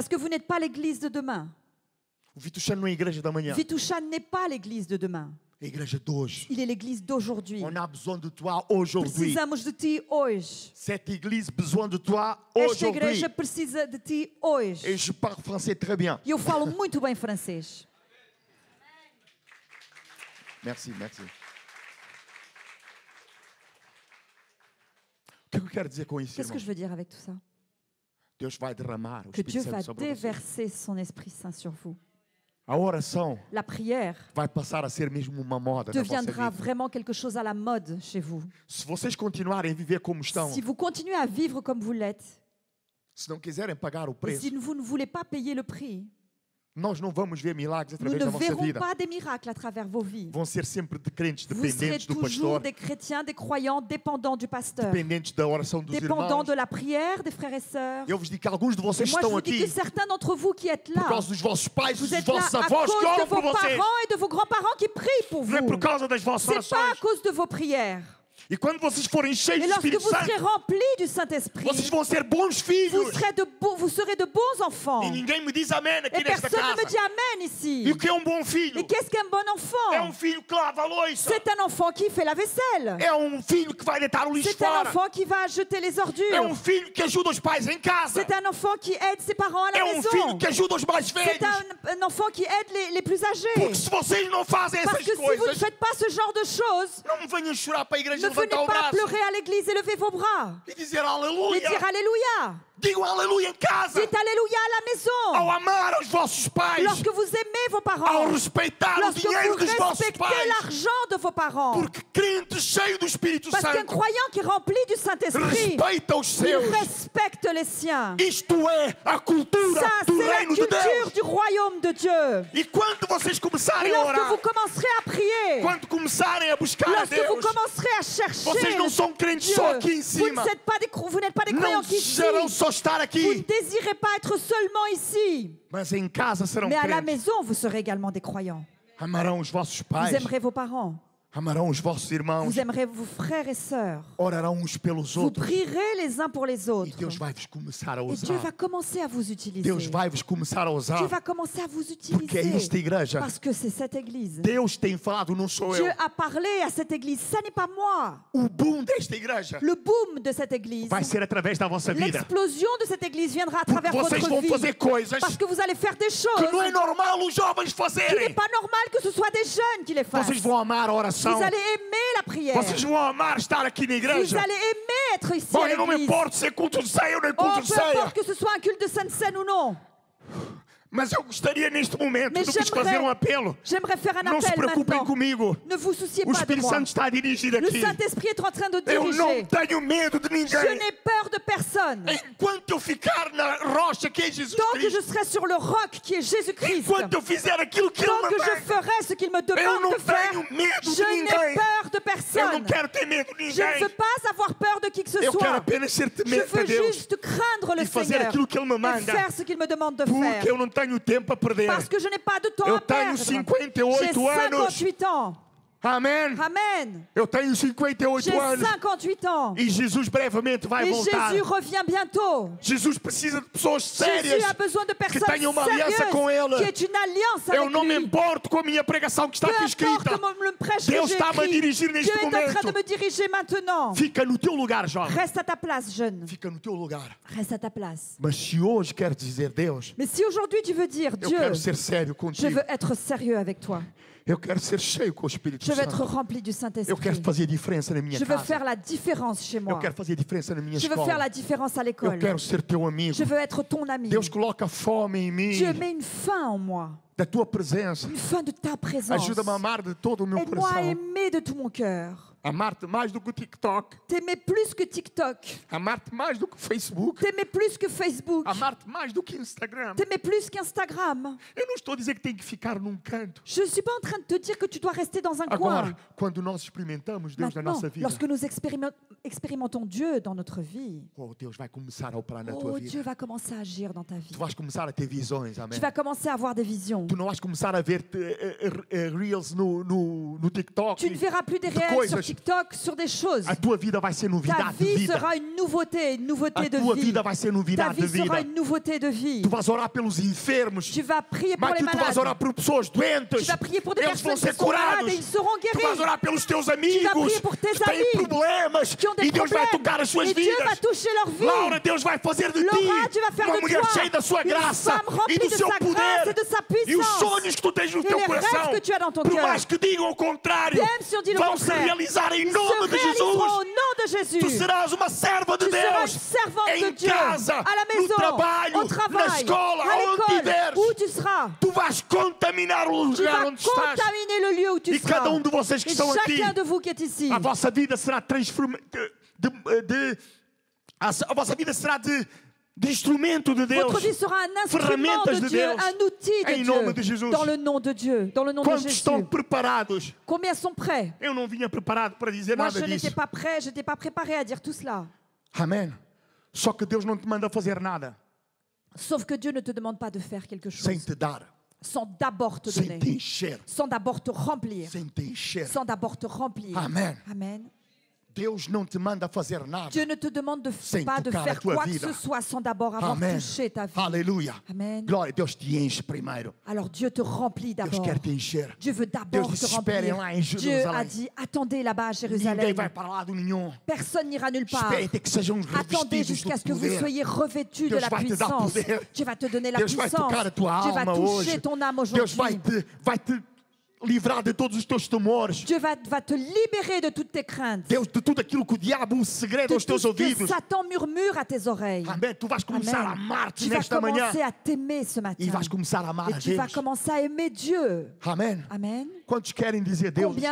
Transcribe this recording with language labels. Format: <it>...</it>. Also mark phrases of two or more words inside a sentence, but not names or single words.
<fr>parce que vous n'êtes pas l'église de demain.</fr> <pt>O Vituchano não é a igreja da manhã.</pt> <fr>Vitushan n'est pas l'église de demain.</fr> <pt>É a igreja de hoje.</pt> <fr>Il est l'église d'aujourd'hui. On a besoin de toi aujourd'hui.</fr> <pt>Precisamos de ti hoje.</pt> <fr>Cette église a besoin de toi</fr> <pt>Esta</pt> <fr>aujourd'hui.</fr> <pt>igreja precisa de ti hoje.</pt> <fr>Et je parle français très bien.</fr> <pt>E eu falo muito bem francês.</pt> <fr>Merci, merci.</fr> <pt>O que eu quero dizer com isso,</pt> <fr>Qu'est-ce que</fr> <pt>irmão?</pt> <fr>je veux dire avec tout ça?</fr> <pt>Deus vai derramar o</pt> <fr>Que Dieu</fr> <pt>Espírito</pt> <fr>va</fr> <pt>Santo sobre você.</pt> <fr>déverser son Esprit Saint sur vous.</fr> <pt>A oração</pt> <fr>La prière</fr> <pt>vai passar a ser mesmo uma moda na vossa</pt> <fr>deviendra</fr> <pt>vida.</pt> <fr>vraiment quelque chose à la mode chez vous.</fr> <pt>Se vocês continuarem a viver como estão,</pt> <fr>Si vous continuez à vivre comme vous l'êtes,</fr> <pt>se não quiserem pagar o</pt> <fr>et</fr> <pt>preço,</pt> <fr>si vous ne voulez pas payer le prix,</fr> <pt>nós não vamos ver milagres</pt> <fr>nous</fr> <pt>através</pt> <fr>ne</fr> <pt>da vossa</pt> <fr>verrons</fr> <pt>vida.</pt> <fr>pas des miracles à travers vos vies.</fr> <pt>Vão ser sempre de crentes</pt> <fr>Vous serez</fr> <pt>dependentes do</pt> <fr>toujours</fr> <pt>pastor,</pt> <fr>des chrétiens, des croyants dépendants du pasteur,</fr> <pt>dependentes da oração dos</pt> <fr>dépendants</fr> <pt>irmãos.</pt> <fr>de la prière des frères et sœurs.</fr> <pt>Eu vos digo que alguns de</pt> <fr>Et</fr> <pt>vocês</pt> <fr>moi, je</fr> <pt>estão</pt> <fr>vous dis</fr> <pt>aqui</pt> <fr>que certains d'entre vous qui êtes</fr> <pt>por</pt> <fr>là,</fr> <pt>causa dos vossos pais,</pt> <fr>vous</fr> <pt>dos</pt> <fr>êtes là</fr> <pt>vossos</pt> <fr>à</fr> <pt>avós</pt> <fr>cause</fr> <pt>que</pt> <fr>de</fr> <pt>oram por</pt> <fr>vos</fr> <pt>vocês.</pt> <fr>parents et de vos grands-parents qui prient pour</fr> <pt>Não é</pt> <fr>vous.</fr> <pt>por causa das vossas</pt> <fr>C'est pas à</fr> <pt>orações.</pt> <fr>cause de vos prières.</fr> <pt>E quando vocês forem cheios</pt> <fr>Et</fr> <pt>do</pt> <fr>lorsque</fr> <pt>Espírito</pt> <fr>vous serez</fr> <pt>Santo,</pt> <fr>remplis du Saint-Esprit,</fr> <pt>vocês vão ser bons filhos.</pt> <fr>vous serez de bons enfants.</fr> <pt>E ninguém me diz amém aqui</pt> <fr>Et</fr> <pt>nesta</pt> <fr>personne ne</fr> <pt>casa.</pt> <fr>me dit Amen</fr> <pt>E</pt> <fr>ici.</fr> <pt>o que é um bom filho?</pt> <fr>Et qu'est-ce qu'un bon</fr> <pt>É</pt> <fr>enfant?</fr> <pt>filho que lava a louça.</pt> <fr>C'est un enfant qui fait la vaisselle.</fr> <pt>É filho que vai deitar o lixo</pt> <fr>C'est un</fr> <pt>fora.</pt> <fr>enfant qui va jeter les</fr> <pt>É</pt> <fr>ordures.</fr> <pt>filho que ajuda os pais em casa.</pt> <fr>C'est un enfant qui aide ses parents à la</fr> <pt>É filho</pt> <fr>maison.</fr> <pt>que ajuda os mais</pt> <fr>C'est</fr> <pt>velhos.</pt> <fr>un enfant qui aide les plus âgés.</fr> <pt>Porque se vocês não fazem</pt> <fr>Parce</fr> <pt>essas</pt> <fr>que si vous ne</fr> <pt>coisas,</pt> <fr>faites pas ce genre de choses,</fr> <pt>não me venham chorar para a igreja</pt> <fr>ne venez</fr> <pt>levantar o</pt> <fr>pas</fr> <pt>braço</pt> <fr>pleurer à l'église et lever vos bras.</fr> <pt>e dizer</pt> <fr>Et</fr> <pt>aleluia.</pt> <fr>dire Alléluia.</fr> <pt>Digam aleluia em casa.</pt> <fr>Dites Alléluia à la</fr> <pt>Ao</pt> <fr>maison.</fr> <pt>amar os vossos pais.</pt> <fr>Lorsque vous aimez vos</fr> <pt>Ao</pt> <fr>parents.</fr> <pt>respeitar o</pt> <fr>Lorsque</fr> <pt>dinheiro</pt> <fr>vous</fr> <pt>dos vossos</pt> <fr>respectez</fr> <pt>pais.</pt> <fr>l'argent de vos parents.</fr> <pt>Porque crente cheio do Espírito</pt> <fr>Parce qu'un</fr> <pt>Santo</pt> <fr>croyant qui est rempli du Saint-Esprit,</fr> <pt>respeita os</pt> <fr>il</fr> <pt>seus.</pt> <fr>respecte les siens.</fr> <pt>Isto é a cultura</pt> <fr>Ça,</fr> <pt>do</pt> <fr>c'est la</fr> <pt>reino de</pt> <fr>culture</fr> <pt>Deus.</pt> <fr>du royaume de Dieu.</fr> <pt>E quando vocês</pt> <fr>Et</fr> <pt>começarem a</pt> <fr>lorsque</fr> <pt>orar,</pt> <fr>vous commencerez à prier,</fr> <pt>quando começarem a buscar a</pt> <fr>lorsque vous</fr> <pt>Deus,</pt> <fr>commencerez à chercher</fr> <pt>vocês não são crentes</pt> <fr>Dieu,</fr> <pt>só aqui em</pt> <fr>vous</fr> <pt>cima.</pt> <fr>n'êtes pas des</fr> <pt>Não</pt> <fr>croyants qui ici.</fr> <pt>desejarão só estar</pt> <fr>Vous ne</fr> <pt>aqui,</pt> <fr>désirez pas être seulement ici,</fr> <pt>mas em casa serão</pt> <fr>mais à la</fr> <pt>crentes.</pt> <fr>maison, vous serez également des croyants.</fr> <pt>Amarão os vossos</pt> <fr>Vous</fr> <pt>pais,</pt> <fr>aimerez vos parents,</fr> <pt>amarão os vossos irmãos,</pt> <fr>vous aimerez vos frères et sœurs,</fr> <pt>orarão uns pelos</pt> <fr>vous</fr> <pt>outros.</pt> <fr>prierez les uns pour les</fr> <pt>E</pt> <fr>autres.</fr> <pt>Deus vai-vos começar a</pt> <fr>Et Dieu</fr> <pt>usar.</pt> <fr>va commencer à vous utiliser.</fr> <pt>Deus vai-vos começar a</pt> <fr>Dieu</fr> <pt>usar.</pt> <fr>va commencer à vous</fr> <pt>Porque é esta</pt> <fr>utiliser.</fr> <pt>igreja.</pt> <fr>Parce que c'est cette église.</fr> <pt>Deus tem falado, não sou</pt> <fr>Dieu</fr> <pt>eu.</pt> <fr>a parlé à cette église. Ça n'est pas moi.</fr> <pt>O boom desta igreja</pt> <fr>Le boom de cette église,</fr> <pt>vai ser através da vossa vida.</pt> <fr>l'explosion de cette église viendra à</fr> <pt>Porque</pt> <fr>travers</fr> <pt>vocês</pt> <fr>votre</fr> <pt>vão</pt> <fr>vie.</fr> <pt>fazer coisas</pt> <fr>Parce que vous allez faire des choses</fr> <pt>que não é normal os jovens</pt> <fr>qu'il n'est</fr> <pt>fazerem.</pt> <fr>pas normal que ce soit des jeunes qui les fassent.</fr> <pt>Vocês vão amar a oração.</pt> <fr>Vous allez aimer la prière.</fr> <pt>Vocês vão amar estar aqui na</pt> <fr>Vous</fr> <pt>igreja.</pt> <fr>allez aimer être ici</fr> <pt>Bom,</pt> <fr>à</fr> <pt>eu não me</pt> <fr>l'église.</fr> <pt>importo se é culto de ceia ou não é</pt> <fr>Oh,</fr> <pt>culto de</pt> <fr>peu</fr> <pt>ceia.</pt> <fr>importe que ce soit un culte de Sainte Seine ou non.</fr> <pt>Mas eu gostaria neste momento</pt> <fr>Mais</fr> <pt>de vos fazer um apelo.</pt> <fr>J'aimerais faire un</fr> <pt>Não se</pt> <fr>appel</fr> <pt>preocupem</pt> <fr>maintenant.</fr> <pt>comigo.</pt> <fr>Ne vous souciez</fr> <pt>O</pt> <fr>pas de</fr> <pt>Espírito</pt> <fr>moi.</fr> <pt>Santo está a dirigir</pt> <fr>Le</fr> <pt>aqui.</pt> <fr>Saint-Esprit est en train de</fr> <pt>Eu não</pt> <fr>diriger.</fr> <pt>tenho medo de</pt> <fr>Je</fr> <pt>ninguém.</pt> <fr>n'ai peur de personne.</fr> <pt>Enquanto eu ficar na rocha que é Jesus</pt> <fr>Tant que je</fr> <pt>Cristo,</pt> <fr>serai sur le roc qui est Jésus-Christ,</fr> <pt>enquanto eu fizer aquilo que Ele</pt> <fr>tant que je</fr> <pt>me</pt> <fr>ferai ce qu'il me</fr> <pt>eu não</pt> <fr>demande de faire,</fr> <pt>tenho medo de</pt> <fr>je n'ai</fr> <pt>ninguém.</pt> <fr>peur de</fr> <pt>Eu não</pt> <fr>personne.</fr> <pt>quero ter medo de</pt> <fr>Je ne</fr> <pt>ninguém.</pt> <fr>veux pas avoir peur de qui que ce</fr> <pt>Eu quero</pt> <fr>soit.</fr> <pt>apenas ser</pt> <fr>Je</fr> <pt>temente a</pt> <fr>veux</fr> <pt>Deus.</pt> <fr>juste craindre le</fr> <pt>E fazer</pt> <fr>Seigneur</fr> <pt>aquilo que Ele me</pt> <fr>et</fr> <pt>manda.</pt> <fr>faire ce qu'il me demande de</fr> <pt>Porque</pt> <fr>faire.</fr> <pt>eu não tenho tempo a perder.</pt> <fr>Parce que je n'ai pas de temps</fr> <pt>Eu</pt> <fr>à</fr> <pt>tenho</pt> <fr>perdre.</fr> <pt>58</pt> <fr>J'ai</fr> <pt>anos.</pt> <fr>58 ans.</fr> <pt>Amém?</pt> <fr>Amen.</fr> <pt>Eu tenho 58</pt> <fr>J'ai</fr> <pt>anos.</pt> <fr>58 ans.</fr> <pt>E Jesus brevemente vai</pt> <fr>Et</fr> <pt>voltar.</pt> <fr>Jésus revient bientôt.</fr> <pt>Jesus precisa de pessoas</pt> <fr>Jésus</fr> <pt>sérias.</pt> <fr>a besoin de personnes</fr> <pt>tenham uma aliança com</pt> <fr>sérieuses</fr> <pt>Ele.</pt> <fr>qui est une alliance</fr> <pt>Eu</pt> <fr>avec</fr> <pt>não me</pt> <fr>lui.</fr> <pt>importo com a minha pregação que está</pt> <fr>Peu</fr> <pt>aqui</pt> <fr>importe</fr> <pt>escrita.</pt> <fr>comment le prêche que</fr> <pt>Deus</pt> <fr>j'ai</fr> <pt>está-me a</pt> <fr>écrit.</fr> <pt>dirigir</pt> <fr>Dieu</fr> <pt>neste</pt> <fr>est en train de</fr> <pt>momento.</pt> <fr>me diriger maintenant.</fr> <pt>Fica no teu lugar, jovem.</pt> <fr>Reste à ta place, jeune.</fr> <pt>Fica no teu lugar.</pt> <fr>Reste à ta place.</fr> <pt>Mas se hoje quer dizer, Deus,</pt> <fr>Mais si aujourd'hui tu veux dire,</fr> <pt>eu</pt> <fr>Dieu,</fr> <pt>quero ser sério</pt> <fr>je</fr> <pt>contigo.</pt> <fr>veux être sérieux avec toi.</fr> <pt>Eu quero ser cheio com o Espírito</pt> <fr>Je veux être</fr> <pt>Santo.</pt> <fr>rempli du</fr> <pt>Eu quero</pt> <fr>Saint-Esprit.</fr> <pt>fazer diferença na minha</pt> <fr>Je veux</fr> <pt>casa.</pt> <fr>faire la différence chez</fr> <pt>Eu</pt> <fr>moi.</fr> <pt>quero fazer diferença na minha</pt> <fr>Je veux faire</fr> <pt>escola.</pt> <fr>la différence à</fr> <pt>Eu</pt> <fr>l'école.</fr> <pt>quero ser teu amigo.</pt> <fr>Je veux être ton ami.</fr> <pt>Deus coloca fome em mim,</pt> <fr>Dieu met une faim en moi.</fr> <pt>da tua presença.</pt> <fr>Une faim de ta présence.</fr> <pt>Ajuda-me a amar de todo o meu</pt> <fr>Aide-moi à</fr> <pt>coração.</pt> <fr>aimer de tout mon cœur.</fr> <pt>Amar-te mais do que o TikTok.</pt> <fr>T'aimer plus que TikTok.</fr> <pt>Amar-te mais do que o Facebook.</pt> <fr>T'aimer plus que Facebook.</fr> <pt>Amar-te mais do que Instagram.</pt> <fr>T'aimer plus qu'Instagram.</fr> <pt>Eu não estou a dizer que tem que ficar num canto.</pt> <fr>Je ne suis pas en train de te dire que tu dois rester dans un coin.</fr> <pt>Agora, quando nós experimentamos Deus na</pt> <fr>Maintenant,</fr> <pt>nossa vida,</pt> <fr>lorsque nous expérimentons Dieu dans notre vie,</fr> <pt>oh, Deus vai começar a operar na</pt> <fr>oh,</fr> <pt>tua</pt> <fr>Dieu</fr> <pt>vida.</pt> <fr>va commencer à agir dans ta vie.</fr> <pt>Tu vais começar a ter visões, amém?</pt> <fr>Tu vas commencer à avoir des visions.</fr> <pt>Tu não vais começar a ver reels no TikTok.</pt> <fr>Tu ne verras plus des</fr> <pt>de</pt> <fr>réels sur</fr> <pt>coisas.</pt> <fr>TikTok, sur des choses.</fr> <pt>A tua vida vai ser</pt> <fr>Ta</fr> <pt>novidade de</pt> <fr>vie</fr> <pt>vida.</pt> <fr>sera une nouveauté</fr> <pt>A</pt> <fr>de</fr> <pt>tua</pt> <fr>vie.</fr> <pt>vida vai ser</pt> <fr>Ta</fr> <pt>novidade de</pt> <fr>vie sera</fr> <pt>vida.</pt> <fr>une nouveauté de vie.</fr> <pt>Tu vais orar pelos enfermos.</pt> <fr>Tu vas prier pour</fr> <pt>Mas</pt> <fr>les</fr> <pt>tu vais</pt> <fr>malades.</fr> <pt>orar por pessoas doentes.</pt> <fr>Tu vas prier pour des</fr> <pt>Eles vão</pt> <fr>personnes</fr> <pt>ser</pt> <fr>qui sont malades</fr> <pt>curados.</pt> <fr>et ils seront</fr> <pt>Tu vais</pt> <fr>guéris.</fr> <pt>orar pelos teus</pt> <fr>Tu vas</fr> <pt>amigos</pt> <fr>prier pour tes</fr> <pt>que têm</pt> <fr>amis</fr> <pt>problemas.</pt> <fr>qui ont des</fr> <pt>E Deus vai</pt> <fr>problèmes.</fr> <pt>tocar as suas</pt> <fr>Et Dieu va</fr> <pt>vidas.</pt> <fr>toucher leur vie.</fr> <pt>Laura, Deus vai fazer de</pt> <fr>Laura,</fr> <pt>ti</pt> <fr>tu vas faire</fr> <pt>uma</pt> <fr>de</fr> <pt>mulher</pt> <fr>toi</fr> <pt>cheia da sua</pt> <fr>une</fr> <pt>graça</pt> <fr>femme remplie</fr> <pt>e do</pt> <fr>de</fr> <pt>seu</pt> <fr>sa grâce</fr> <pt>poder.</pt> <fr>et de sa</fr> <pt>E os</pt> <fr>puissance.</fr> <pt>sonhos que tu tens no</pt> <fr>Et</fr> <pt>teu</pt> <fr>les</fr> <pt>coração,</pt> <fr>rêves que tu as dans ton</fr> <pt>por</pt> <fr>cœur.</fr> <pt>mais que digam o contrário,</pt> <fr>Même si on dit le</fr> <pt>vão se</pt> <fr>contraire,</fr> <pt>realizar em</pt> <fr>Ils</fr> <pt>nome</pt> <fr>se</fr> <pt>de</pt> <fr>réaliseront au</fr> <pt>Jesus.</pt> <fr>nom de Jésus.</fr> <pt>Tu serás uma serva de</pt> <fr>Tu seras</fr> <pt>Deus</pt> <fr>une servante</fr> <pt>em</pt> <fr>de Dieu</fr> <pt>casa,</pt> <fr>à la</fr> <pt>no</pt> <fr>maison,</fr> <pt>trabalho,</pt> <fr>au</fr> <pt>na</pt> <fr>travail,</fr> <pt>escola,</pt> <fr>à</fr> <pt>onde</pt> <fr>l'école,</fr> <pt>estiveres.</pt> <fr>où tu seras.</fr> <pt>Tu vais contaminar o</pt> <fr>Tu</fr> <pt>lugar</pt> <fr>vas</fr> <pt>onde estás.</pt> <fr>contaminer le lieu où tu</fr> <pt>E</pt> <fr>seras.</fr> <pt>cada de vocês que</pt> <fr>Et</fr> <pt>estão aqui,</pt> <fr>chacun de vous qui est ici,</fr> <pt>a vossa vida será transformada. A vossa vida será de instrumento de Deus.</pt> <fr>votre vie sera un instrument</fr> <pt>Ferramentas</pt> <fr>de</fr> <pt>de</pt> <fr>Dieu,</fr> <pt>Deus.</pt> <fr>un outil de</fr> <pt>Em nome de</pt> <fr>Dieu,</fr> <pt>Jesus.</pt> <fr>dans le nom de Dieu, dans le nom de</fr> <pt>Quantos</pt> <fr>Jésus.</fr> <pt>estão preparados?</pt> <fr>Combien sont prêts?</fr> <pt>Eu não vinha preparado para dizer</pt> <fr>Moi,</fr> <pt>nada</pt> <fr>je</fr> <pt>disso.</pt> <fr>n'étais pas prêt, je n'étais pas préparé à dire tout cela.</fr> <pt>Amém. Só que Deus não te manda fazer nada</pt> <fr>Sauf que Dieu ne te demande pas de faire quelque</fr> <pt>sem</pt> <fr>chose</fr> <pt>te dar,</pt> <fr>sans d'abord te</fr> <pt>sem</pt> <fr>donner,</fr> <pt>te encher,</pt> <fr>sans d'abord te remplir,</fr> <pt>sem te encher.</pt> <fr>sans d'abord te remplir.</fr> <pt>Amém.</pt> <fr>Amen.</fr> <pt>Deus não te manda fazer nada.</pt> <fr>Dieu ne te demande</fr> <pt>Sem</pt> <fr>pas de</fr> <pt>tocar a</pt> <fr>faire</fr> <pt>tua</pt> <fr>quoi que</fr> <pt>vida.</pt> <fr>ce soit sans d'abord avoir</fr> <pt>Amém.</pt> <fr>touché ta vie.</fr> <pt>Aleluia.</pt> <fr>Amen.</fr> <pt>Glória, Deus te enche primeiro.</pt> <fr>Alors Dieu te remplit</fr> <pt>Deus</pt> <fr>d'abord.</fr> <pt>quer te encher.</pt> <fr>Dieu veut d'abord</fr> <pt>Deus</pt> <fr>te</fr> <pt>disse, esperem</pt> <fr>remplir.</fr> <pt>lá em</pt> <fr>Dieu a</fr> <pt>Jerusalém.</pt> <fr>dit, attendez là-bas à</fr> <pt>Ninguém</pt> <fr>Jérusalem.</fr> <pt>vai para lado nenhum.</pt> <fr>Personne n'ira nulle part.</fr> <pt>Esperem até que sejam</pt> <fr>Attendez</fr> <pt>revestidos</pt> <fr>jusqu'à</fr> <pt>do</pt> <fr>ce que vous</fr> <pt>poder.</pt> <fr>soyez revêtus de</fr> <pt>Deus</pt> <fr>la</fr> <pt>vai te dar</pt> <fr>puissance.</fr> <pt>poder.</pt> <fr>Dieu va te donner la</fr> <pt>Deus vai</pt> <fr>puissance.</fr> <pt>tocar a tua</pt> <fr>Dieu va</fr> <pt>alma</pt> <fr>toucher</fr> <pt>hoje.</pt> <fr>ton âme</fr> <pt>Deus vai</pt> <fr>aujourd'hui.</fr> <pt>te livrar de todos os teus temores.</pt> <fr>Dieu va te libérer de toutes tes craintes.</fr> <pt>Deus, de tudo aquilo que o diabo segreda</pt> <fr>De</fr> <pt>aos</pt> <fr>tout</fr> <pt>teus</pt> <fr>ce que</fr> <pt>ouvidos.</pt> <fr>Satan murmure à tes oreilles.</fr> <pt>Amém. Tu vais começar a</pt> <fr>Amen.</fr> <pt>amar-te</pt> <fr>Tu vas</fr> <pt>nesta manhã.</pt> <fr>commencer à t'aimer ce matin.</fr> <pt>E vais começar a amar</pt> <fr>Et</fr> <pt>a</pt> <fr>tu vas</fr> <pt>Deus.</pt> <fr>commencer à aimer Dieu.</fr> <pt>Amém.</pt> <fr>Amen.</fr> <pt>Quantos querem dizer, Deus,</pt> <fr>Combien</fr>